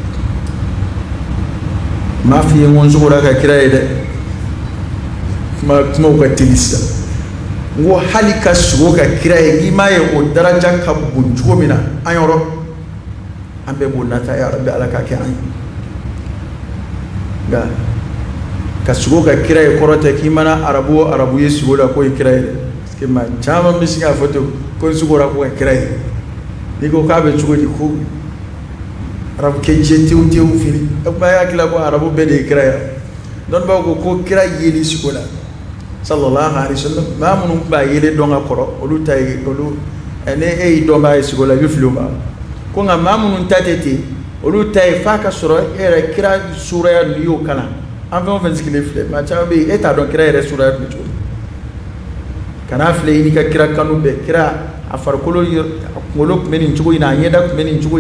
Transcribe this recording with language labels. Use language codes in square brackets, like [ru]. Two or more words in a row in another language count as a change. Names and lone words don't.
[bm] m'a f'i ye n ko n sogora ka kira ye dɛ kumaw ka teli sisan n ko hali ka sogo ka kira ye n'i m'a ye o daraja ka bon cogo min na an yɔrɔ an bɛɛ b'o nata [ar] يا ربي [bm] ala k'a kɛ an ye nka ka sogo ka kira ye kɔrɔ tɛ k'i mana arabu o arabu ye sogo la k'o ye kira ye dɛ [fr] parce que [bm] maa caman bɛ se k'a fɔ ten ko n sogora ko ka kira ye n'i ko k'a bɛ cogo di ko arabu kɛ jɛ tewu fini e kuma e hakili la ko arabu bɛɛ de ye kira ye dɔnnibaw ko kira yeli sogo la [ar] صلى الله عليه وسلم [bm] maa minnu tun b'a yeli dɔn ka kɔrɔ olu ta ye olu ni e y'i dɔn b'a ye sogo la i bɛ fili o ma ko nka maa minnu ta tɛ ten olu ta ye f'a ka sɔrɔ e yɛrɛ kira suraya n'i y'o kalan an fɛn o fɛn sigilen filɛ maa caman bɛ yen e t'a dɔn kira yɛrɛ suraya tun cogo kana filɛ i n'i ka kira kanu bɛɛ kira a farikolo a kunkolo tun bɛ nin cogo in na a ɲɛda tun bɛ nin cogo in